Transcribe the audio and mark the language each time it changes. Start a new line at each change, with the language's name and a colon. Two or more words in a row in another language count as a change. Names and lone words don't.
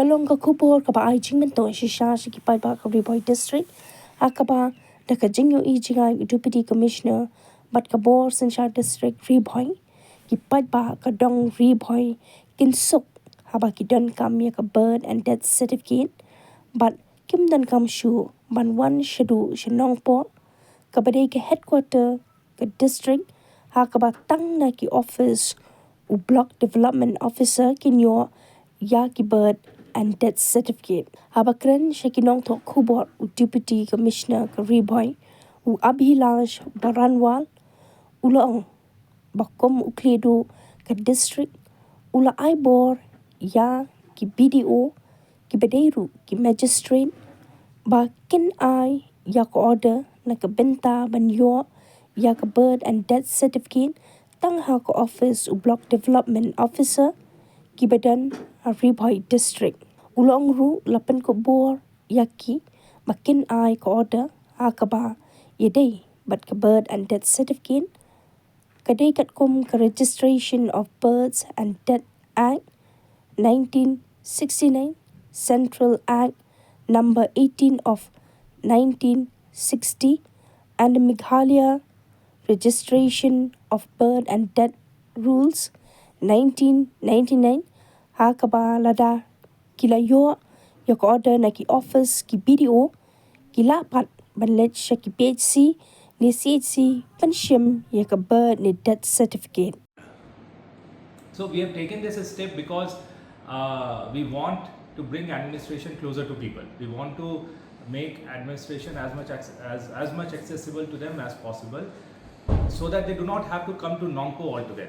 Khasi: ka khubor ka ba ai jingmen to shisha shi ki paidbah ka Ri Bhoi district akaba da ka jingyo jingai
English: deputy commissioner
Khasi: but ka bor nongsynshar district Ri Bhoi ki paidbah ka dong Ri Bhoi kinsuk haba ki don kam ya ka
English: birth and death certificate
Khasi: but kim dan kam shu ban wan shadu shenongpo ka badai ka headquarter ka district hakaba tang na ki office u
English: block development officer
Khasi: kinyo ya ki birth and death certificate. Habakren Shekinong to khubor u
English: deputy commissioner
Khasi: ka Ri Bhoi u abhilash baranwal ulaong bakom u khlieh ka district ula aibor ya ki BDO ki bedeiru ki magistrate ba kin ai ya ka order na ka benta banyo ya ka
English: birth and death certificate
Khasi: tang ha ka office u
English: block development officer
Khasi: ki badan Ri Bhoi district ulong ru lapan ko bor yaki makin ai ka order ha ka ba ïadei but ka
English: birth and death certificate
Khasi: kadai kat kum ka
English: registration of births and death act 1969 central act number 18 of 1960 and the Meghalaya registration of birth and death rules 1999
Khasi: hakaba lada kilayo ya ka order na ki office ki BDO kilapat banlet sya ki PHC ni CHC pension ya ka birth ni
English: death certificate. So we have taken this a step because we want to bring administration closer to people. We want to make administration as much accessible to them as possible, so that they do not have to come to Nongpo altogether.